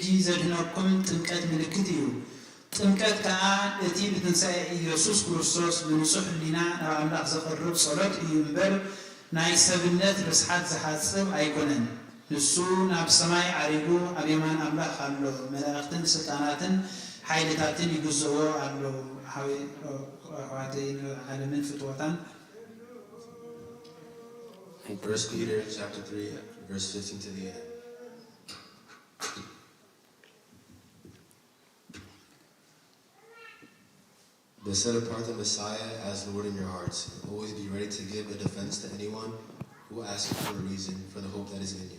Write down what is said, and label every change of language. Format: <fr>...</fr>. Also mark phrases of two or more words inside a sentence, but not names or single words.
<ti>ዘድህነኩም ጥምቀት ምልክት እዩ። ጥምቀት ከዓ እቲ ብትንሣኤ ኢየሱስ ክርስቶስ ብንጹሕ ሕሊና ናብ ኣምላኽ ዘቐርብ ጸሎት እዩ እምበር ናይ ሰብነት ርስሓት ዝሓጽብ ኣይኮነን። ንሱ ናብ ሰማይ ዓሪጉ ኣብ የማን ኣምላኽ ኣሎ። መላእኽትን ስልጣናትን ሓይልታትን ይግዝእዎ ኣለዉ። ኣሕዋተይ ዓለምን ፍትወታን</ti> <en>1 Peter chapter 3 verse 15 to the end. But set apart the Messiah as Lord in your hearts. Always be ready to give a defense to anyone who asks you for a reason for the hope that is in you.</en>